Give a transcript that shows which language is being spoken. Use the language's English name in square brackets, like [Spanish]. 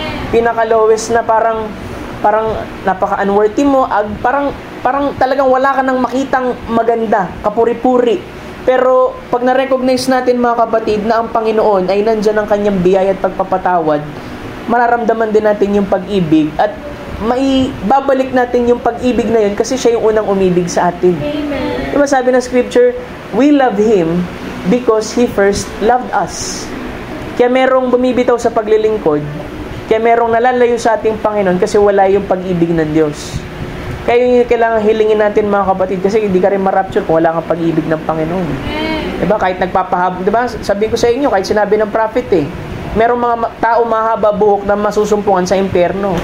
[Filipino] Pinaka-lowest na parang napaka-unworthy mo, parang talagang wala ka nang makitang maganda, kapuri-puri. Pero pag na-recognize natin, mga kapatid, na ang Panginoon ay nandyan ang kanyang biyaya at pagpapatawad, mararamdaman din natin yung pag-ibig at babalik natin yung pag-ibig na yun kasi siya yung unang umibig sa atin. Amen. Diba sabi ng scripture, [English] we love Him because He first loved us. [Filipino] Kaya merong bumibitaw sa paglilingkod, kaya merong nalalayo sa ating Panginoon kasi wala yung pag-ibig ng Diyos. Kaya yung kailangan hilingin natin, mga kapatid, kasi hindi ka rin ma-rapture kung wala kang pag-ibig ng Panginoon. Diba? Kahit nagpapahabol, diba? Sabi ko sa inyo, kahit sinabi ng prophet merong mga tao mahaba buhok na masusumpungan sa impyerno.